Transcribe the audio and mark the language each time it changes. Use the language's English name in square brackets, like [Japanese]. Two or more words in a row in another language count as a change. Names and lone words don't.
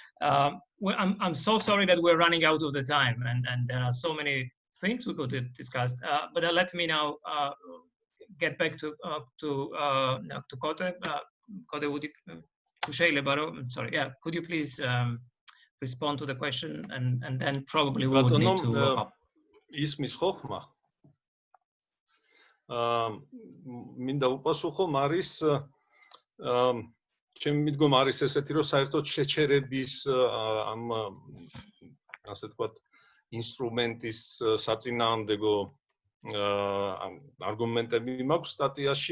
[English] I'm so sorry that we're running out of the time, and there are so many things we could have discussed. But let me now get back to Kote. Kote, would you, sorry, yeah, could you please respond to the question, and then probably we would need to wrap up. Ismis ხოხმა. [Georgian] მინდა უპასუხო არის ჩემი მიდგომა არის ესეთი, რომ საერთოდ შეჩერების ამ ასე ვთქვათ ინსტრუმენტის საწინააღმდეგო არგუმენტები მაქვს სტატიაში.